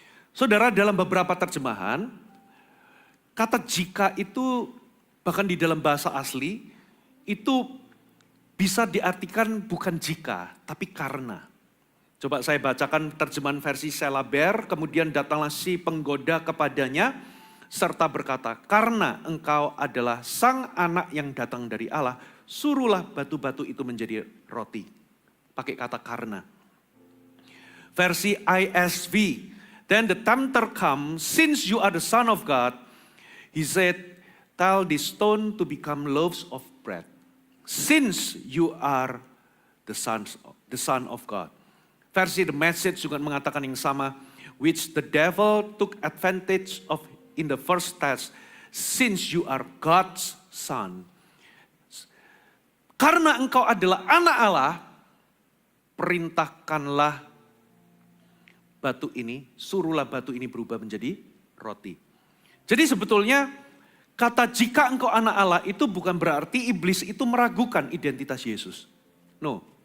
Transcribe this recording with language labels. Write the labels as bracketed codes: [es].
[id] Saudara, dalam beberapa terjemahan, kata jika itu bahkan di dalam bahasa asli, itu bisa diartikan bukan jika, tapi karena. Coba saya bacakan terjemahan versi Selaber, kemudian datanglah si penggoda kepadanya, serta berkata, karena engkau adalah sang anak yang datang dari Allah, suruhlah batu-batu itu menjadi roti. Pakai kata karena. [en] Versi ISV, then the tempter comes, since you are the son of God, he said, tell this stone to become loaves of bread. Since you are the son of God. [id] Versi The Message juga mengatakan yang sama, [en] which the devil took advantage of in the first test, since you are God's son. [id] Karena engkau adalah anak Allah, perintahkanlah batu ini, suruhlah batu ini berubah menjadi roti. Jadi sebetulnya kata jika engkau anak Allah itu bukan berarti iblis itu meragukan identitas Yesus. No.